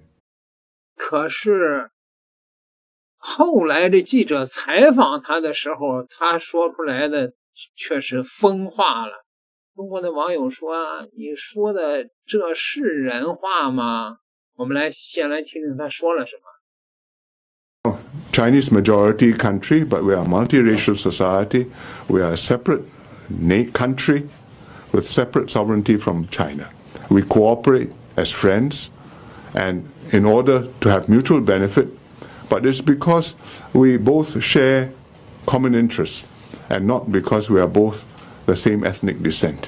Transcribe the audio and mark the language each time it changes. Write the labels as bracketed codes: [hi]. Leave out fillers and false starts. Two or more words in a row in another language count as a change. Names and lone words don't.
[zh] 可是後來的記者採訪他的時候，他說出來的卻是瘋話了。中國的網友說：“你說的這是人話嗎？” 我們先來聽聽他說了什麼。 [en] Chinese majority country, but we are a multiracial society. We are a separate country with separate sovereignty from China. We cooperate as friends, and in order to have mutual benefit, but it's because we both share common interests, and not because we are both the same ethnic descent.